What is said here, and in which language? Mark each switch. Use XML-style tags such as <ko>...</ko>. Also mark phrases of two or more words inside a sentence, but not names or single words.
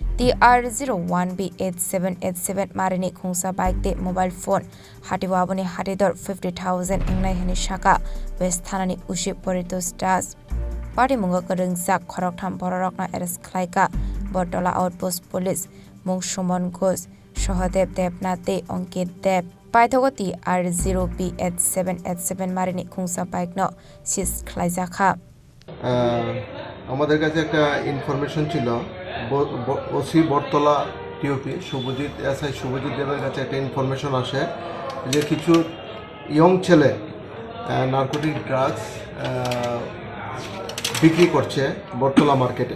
<trp>TR01B8787 marini khungsa bike te mobile phone hatiwa aboni hatidor 50,000 engnai hani shaka West Thanani ushi Portos das party mungo karungsa khoroktham bororokna arrest khlaika bortola outpost police Mungshomon Ghosh, Shohadev Devnate, Ankit Dev, Paithogoti R0B8787 Marini Khungsa Bike no Sis Klaizakha.</trp> <bn>আমাদের কাছে একটা ইনফরমেশন ছিল ওসি বটতলা টিওপি শুভজিৎ এসআই শুভজিৎ দেবের কাছে একটা ইনফরমেশন আসে যে কিছু ইয়ং ছেলে</bn> <en>narcotic drugs</en> <bn>বিক্রি করছে বটতলা মার্কেটে।</bn>